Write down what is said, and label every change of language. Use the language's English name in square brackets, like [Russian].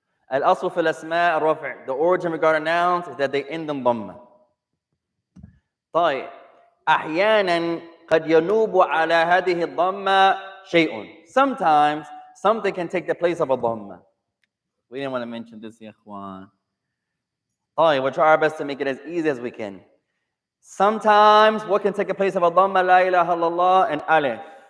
[Arabic] Al-Asl fil asma' rafi'. [English] The origin regarding nouns is that they end in dhamma. [Arabic] طيب. أحيانا قد ينوب على هذه الضمة شيء. [English] Sometimes something can take the place of a dhamma. We didn't want to mention this, ya ikhwan. We'll try our best to make it as easy as we can. Sometimes what can take the place of a dhamma? La ilaha illallah and alif.